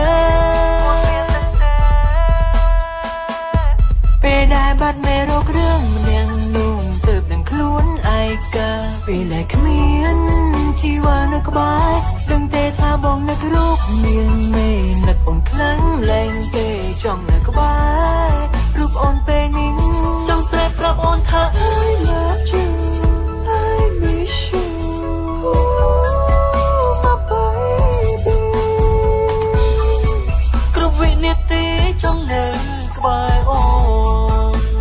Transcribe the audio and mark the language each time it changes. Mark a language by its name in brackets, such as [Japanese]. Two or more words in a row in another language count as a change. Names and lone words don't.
[Khmer] ពេលដែលបាត់មេរករឿងម្នាក់នោះទើបដឹងខ្លួនឯកាពេលដែលគ្មានជីវ៉ានៅក្បែរដឹងទេថាបងនឹករូបនាងមេនឹកអូនខ្លាំងលែងទេចង់នៅក្បែររូបអូនពេលនេះ ចង់ស្រែកប្រាប់អូនថា [English] I love you I miss you my baby [Khmer] គ្រប់វិនាទីចង់នៅក្បែរអូន